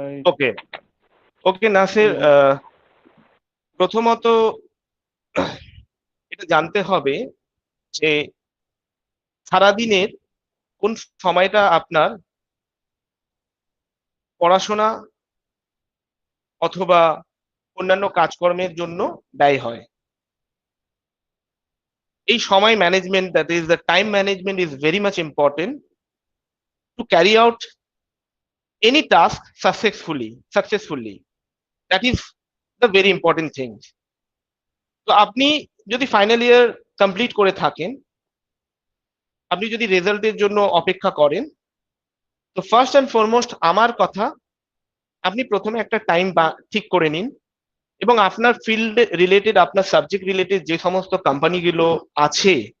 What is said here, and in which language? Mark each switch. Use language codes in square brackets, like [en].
[bn] ওকে ওকে নাসির, প্রথমত এটা জানতে হবে যে সারাদিনের কোন সময়টা আপনার পড়াশোনা অথবা অন্যান্য কাজকর্মের জন্য ব্যয় হয়। এই সময় [en] Management, that is the time management, is very much important to carry out any task successfully. That is the very important thing. [bn] তো আপনি যদি ফাইনাল ইয়ার কমপ্লিট করে থাকেন, আপনি যদি রেজাল্টের জন্য অপেক্ষা করেন, তো ফার্স্ট অ্যান্ড ফরমোস্ট আমার কথা, আপনি প্রথমে একটা টাইম ঠিক করে নিন এবং আপনার ফিল্ড রিলেটেড, আপনার সাবজেক্ট রিলেটেড যে সমস্ত কোম্পানিগুলো আছে